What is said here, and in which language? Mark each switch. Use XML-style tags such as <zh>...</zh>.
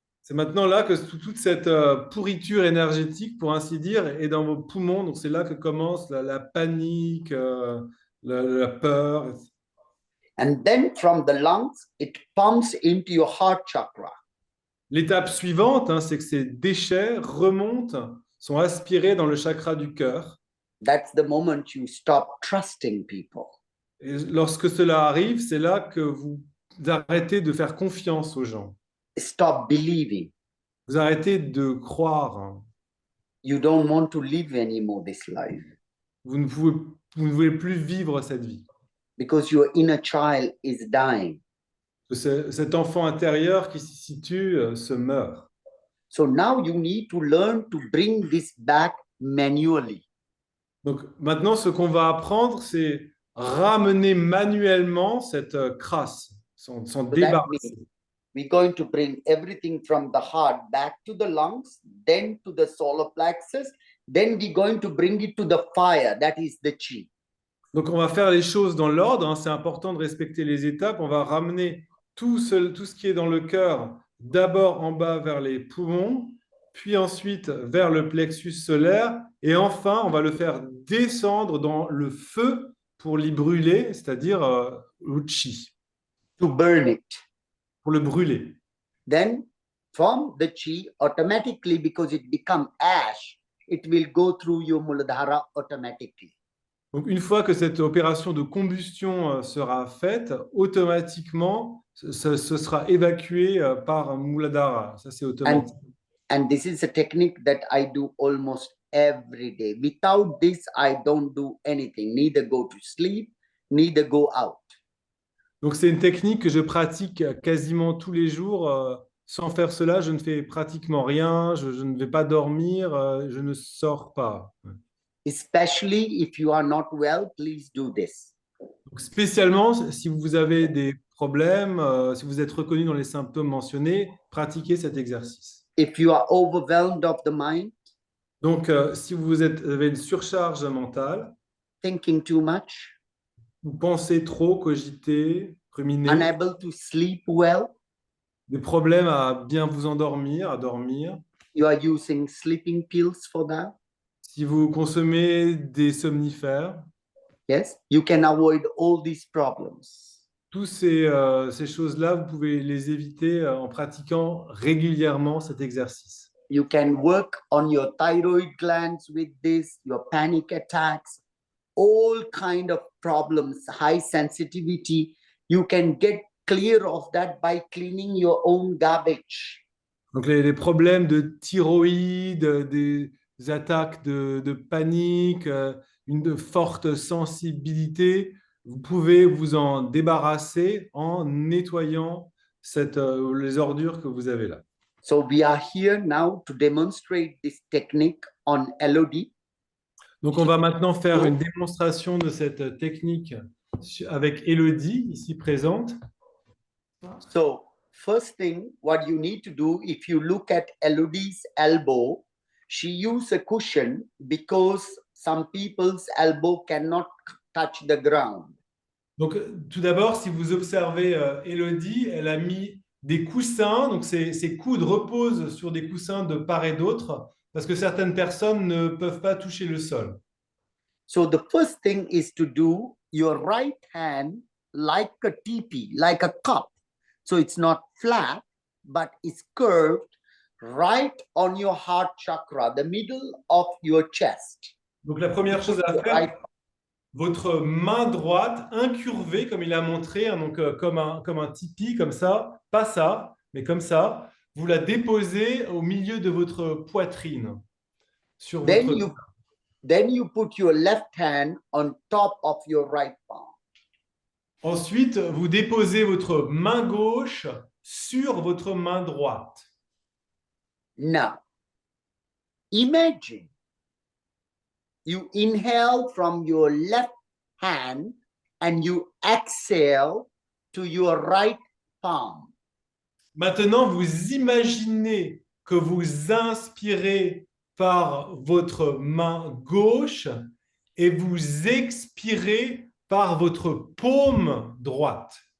<fr>C'est maintenant là que toute cette pourriture énergétique, pour ainsi dire, est dans vos poumons. Donc c'est là que commence la panique, la peur.</fr> <en>And then from the lungs, it pumps into your heart chakra.</en> <fr>L'étape suivante, c'est que ces déchets remontent, sont aspirés dans le chakra du cœur.</fr> <en>That's the moment you stop trusting people.</en> <fr>Et lorsque cela arrive, c'est là que vous arrêtez de faire confiance aux gens.</fr> <en>Stop believing.</en> <fr>Vous arrêtez de croire.</fr> <en>You don't want to live anymore this life</en> <fr>Vous ne voulez plus vivre cette vie.</fr> <en>because your inner child is dying.</en> <fr>Cet enfant intérieur qui s'y situe se meurt.</fr> <en>So now you need to learn to bring this back manually.</en> <fr>Donc maintenant, ce qu'on va apprendre, c'est ramener manuellement cette crasse, s'en</fr> <en>So that</en> <fr>débarrasser.</fr> <en>means we're going to bring everything from the heart back to the lungs, then to the solar plexus, then we're going to bring it to the fire, that is the chi.</en> <fr>Donc on va faire les choses dans l'ordre, c'est important de respecter les étapes. On va ramener tout ce qui est dans le cœur, d'abord en bas vers les poumons, puis ensuite vers le plexus solaire, et enfin on va le faire descendre dans le feu pour l'y brûler, c'est-à-dire le chi,</fr> <en>To burn it.</en> <fr>pour le brûler.</fr> <en>Then from the chi, automatically, because it becomes ash, it will go through your Muladhara automatically.</en> <fr>Donc, une fois que cette opération de combustion sera faite, automatiquement, ce sera évacué par Muladhara. Ça, c'est automatique.</fr> <en>And this is a technique that I do almost every day. Without this, I don't do anything, neither go to sleep, neither go out.</en> <fr>Donc, c'est une technique que je pratique quasiment tous les jours. Sans faire cela, je ne fais pratiquement rien, je ne vais pas dormir, je ne sors pas.</fr> <en>Especially if you are not well, please do this.</en> <fr>Donc, spécialement, si vous avez des problèmes, si vous êtes reconnu dans les symptômes mentionnés, pratiquez cet exercice.</fr> <en>If you are overwhelmed of the mind,</en> <fr>Donc, si vous avez une surcharge mentale,</fr> <en>thinking too much,</en> <fr>vous pensez trop, cogitez, ruminez,</fr> <en>unable to sleep well,</en> <fr>des problèmes à bien vous endormir, à dormir.</fr> <en>you are using sleeping pills for that.</en> <fr>Si vous consommez des somnifères,</fr> <en>Yes, you can avoid all these problems.</en> <fr>toutes ces choses-là, vous pouvez les éviter en pratiquant régulièrement cet exercice.</fr> <en>You can work on your thyroid glands with this, your panic attacks, all kind of problems, high sensitivity. You can get clear of that by cleaning your own garbage.</en> <fr>Donc les problèmes de thyroïde, des attaques de panique, une forte sensibilité, vous pouvez vous en débarrasser en nettoyant les ordures que vous avez là.</fr> <en>So we are here now to demonstrate this technique on LOD.</en> <fr>Donc on va maintenant faire une démonstration de cette technique avec Élodie, ici présente.</fr> <en>So first thing, what you need to do, if you look at LOD's elbow, she used a cushion because some people's elbow cannot touch the ground.</en> <fr>Donc tout d'abord, si vous observez Élodie, elle a mis des coussins, donc ses coudes reposent sur des coussins de part et d'autre, parce que certaines personnes ne peuvent pas toucher le sol.</fr> <en>So the first thing is to do your right hand like a teepee, like a cup. So it's not flat, but it's curved right on your heart chakra, the middle of your chest.</en> <fr>Donc la première chose à faire,</fr> <en>Right.</en> <fr>votre main droite incurvée, comme il a montré, hein, donc comme un tipi, comme ça, mais comme ça, vous la déposez au milieu de votre poitrine, sur</fr> <en>Then</en> <fr>votre...</fr> <en>you then you put your left hand on top of your right palm.</en> <fr>Ensuite, vous déposez votre main gauche sur votre main droite.</fr> <en>Now, imagine you inhale from your left hand and you exhale to your right palm.</en> <fr>Maintenant, vous imaginez que vous inspirez par votre main gauche et vous expirez par votre paume droite.</fr>